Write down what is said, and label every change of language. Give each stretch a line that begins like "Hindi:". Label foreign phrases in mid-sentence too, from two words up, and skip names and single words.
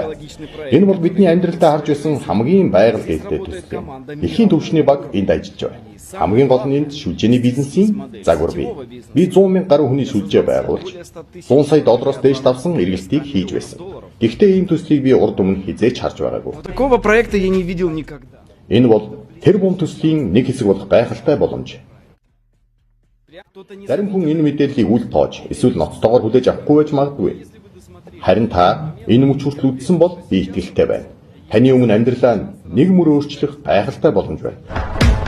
Mongolian: Энэ бол бидний амьдралдаа харж байсан хамгийн байгаль дэвтэй төсөл юм. Дэлхийн түвшний баг энд ажиллаж байна. Хамгийн гол нь энд шүлжээний бизнесийн загвар бий. Би 100,000 гаруй хүний шүлжээ байгуулж $100 сая дээш давсан эргэлтийг хийж байсан. Гэхдээ ийм төслийг би урд өмнө хизээч харж байгаагүй.
Russian: Такого проекта я не видел никогда.
Mongolian: Энэ бол тэр бум төслийн нэг хэсэг болох гайхалтай боломж. Зарим хүн энэ мэдээллийг үл тоож эсвэл ноцтойгоор хүлээж авахгүй байж магадгүй. Харин та энэ мөч хүртэл үдсэн бол би итгэлтэй байна. Таны өмнө амьдралаа нэг мөр өөрчлөх гайхалтай боломж байна.